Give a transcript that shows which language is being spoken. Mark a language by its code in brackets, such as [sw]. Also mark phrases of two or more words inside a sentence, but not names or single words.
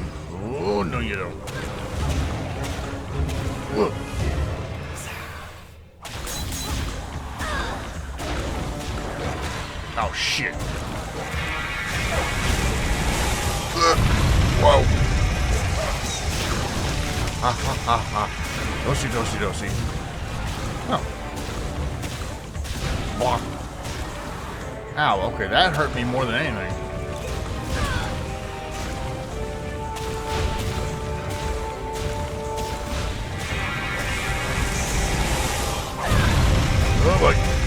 [en] Oh, no you don't. Whoa. Oh, shit. Whoa. Ha ha ha ha. Dosi, dosi, dosi. Oh. Block. Ow, okay, that hurt me more than anything. Oh boy.